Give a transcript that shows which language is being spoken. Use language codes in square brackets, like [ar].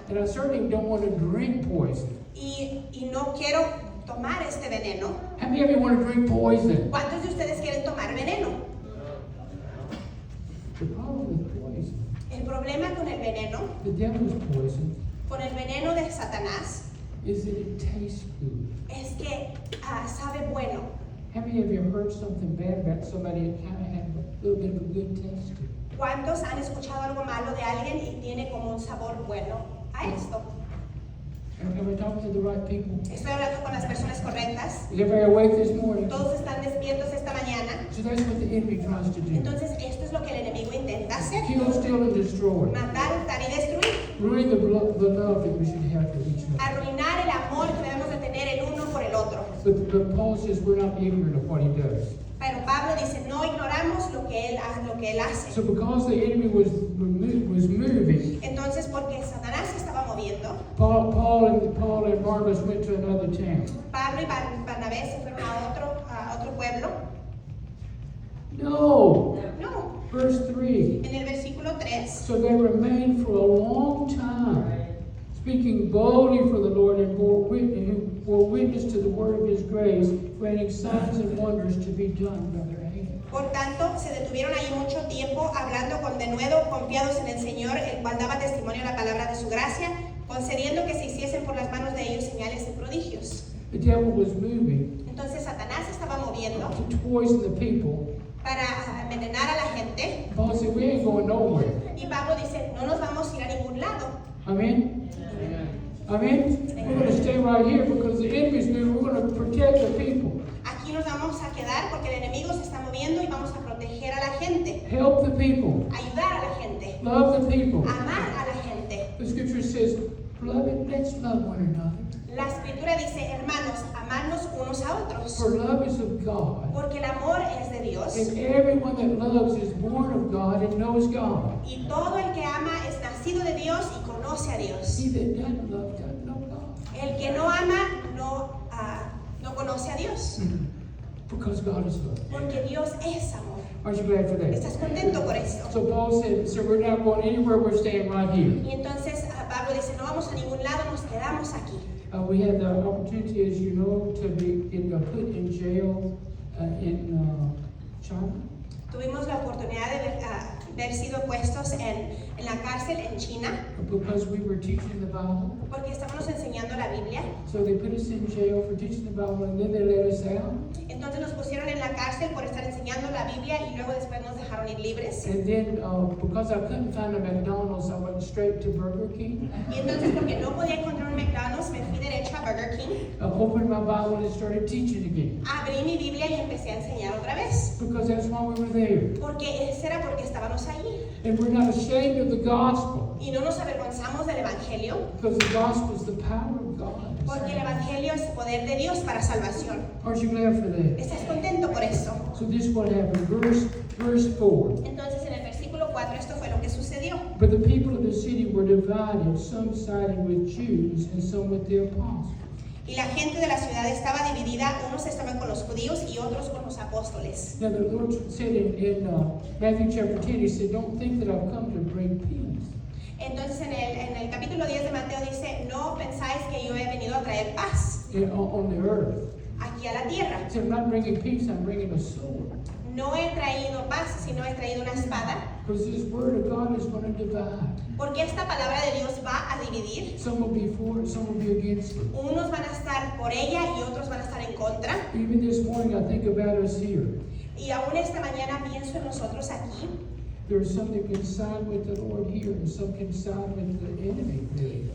[en] And I certainly don't want to drink poison. [es] y no quiero tomar este veneno. [en] How many of you want to drink poison? [es] ¿Cuántos de ustedes quieren tomar veneno? [en] The problem with poison, [es] El problema con el veneno, [en] the devil's poison, [es] con el veneno de Satanás, [en] is that it tastes good. [es] es que sabe bueno. [en] How many of you heard something bad about somebody that kind of had a little bit of a good taste to it? [es] ¿Cuántos han escuchado algo malo de alguien y tiene como un sabor bueno a esto? [en] Am I talking to the right people? [es] Estoy hablando con las personas correctas. [en] Is everybody awake this morning? [es] Todos están despiertos esta mañana. [en] So that's what the enemy tries to do. [es] Entonces, esto es lo que el enemigo intenta hacer. [en] Kill, steal, and destroy. [es] Matar, hurtar y destruir. [en] Ruin the love that we should have for each other. [es] Arruinar el amor que debemos de tener el uno por el otro. [en] But Paul says we're not ignorant of what he does. [es] Pero Pablo dice, no ignoramos lo que él hace. [en] So because the enemy was moving, [es] Entonces, porque Satanás se estaba moviendo, [en] Paul and Barnabas went to another town. [es] Pablo y Bernabé se fueron a otro pueblo. [en] No. [es] No, [en] Verse 3. [es] en el versículo 3. [en] So they remained for a long time, speaking boldly for the Lord, and bore witness to the word of his grace, granting signs and wonders to be done by their hands. [es] Por tanto, se detuvieron allí mucho tiempo, hablando con denuedo, confiados en el Señor, el cual daba testimonio a la palabra de su gracia, concediendo que se hiciesen por las manos de ellos señales y prodigios. [en] The devil was moving [es] Entonces Satanás se estaba moviendo [en] to poison the people. [es] para envenenar a la gente. [en] Paul said, we ain't going nowhere. [es] Y Pablo dice, no nos vamos a ir a ningún lado. [en] Amen? Amen? We're going to stay right here because the enemy's moving. We're going to protect the people. [es] Aquí nos vamos a quedar porque el enemigo se está moviendo y vamos a proteger a la gente, [en] Help the people. [es] ayudar a la gente, [en] Love the people. [es] amar a la gente. [en] The scripture says, beloved, let's love one another. [es] La escritura dice, hermanos, amarnos unos a otros, [en] For love is of God. [es] porque el amor es de Dios. [en] And everyone that loves is born of God and knows God. [es] Y todo el que ama es nacido de Dios y conoce a Dios. [en] He that doesn't love doesn't know God. [es] El que no ama no conoce a Dios, [en] Because God is love. [es] porque Dios es amor. [en] Aren't you glad for that? [es] ¿Estás contento por eso? [en] So Paul said, so we're not going anywhere, we're staying right here. [es] Y entonces Pablo dice, no vamos a ningún lado, nos quedamos aquí. [en] We had the opportunity, as you know, to be put in jail in China. [es] Tuvimos la oportunidad de haber sido puestos en la cárcel en China [en] Because we were teaching the Bible. [es] porque estábamos enseñando la Biblia. [en] So they put us in jail for teaching the Bible and then they let us out. [es] Entonces nos pusieron en la cárcel por estar enseñando la Biblia y luego después nos dejaron ir libres. [en] And then because I couldn't find a McDonald's, I went straight to Burger King. [es] Y entonces porque no podía encontrar un McDonald's, me fui derecho a Burger King. [en] I opened my Bible and started teaching again. [es] Abrí mi Biblia y empecé a enseñar otra vez. [en] Because that's why we were there. [es] Porque ese era porque estábamos allí. [en] And we're not ashamed of the gospel. [es] Y no nos avergonzamos del Evangelio, [en] Because the gospel is the power of God. [es] porque el Evangelio es poder de Dios para salvación. [en] Aren't you glad for that? [es] ¿Estás contento por eso? [en] So this is what happened. Verse 4. [es] Entonces en el versículo 4 esto fue [en] But the people of the city were divided, some sided with Jews and some with the apostles. [es] Y la gente de la ciudad estaba dividida, unos estaban con los judíos y otros con los apóstoles. [en] Now the Lord said in Matthew chapter 10, he said, don't think that I've come to bring peace. [es] Entonces en el capítulo 10 de Mateo dice, no pensáis que yo he venido a traer paz [en] On the earth. [es] aquí a la tierra. [en] He said, I'm not bringing peace, I'm bringing a sword. [es] No he traído paz, sino he traído una espada. [en] Because this word of God is going to divide. [es] Porque esta palabra de Dios va a dividir. [en] Some will be for it, some will be against it. [es] Unos van a estar por ella y otros van a estar en contra. [en] Even this morning, I think about us here. [es] Y aún esta mañana pienso en nosotros aquí. [en] There are some that can side with the Lord here, and some can side with the enemy, really.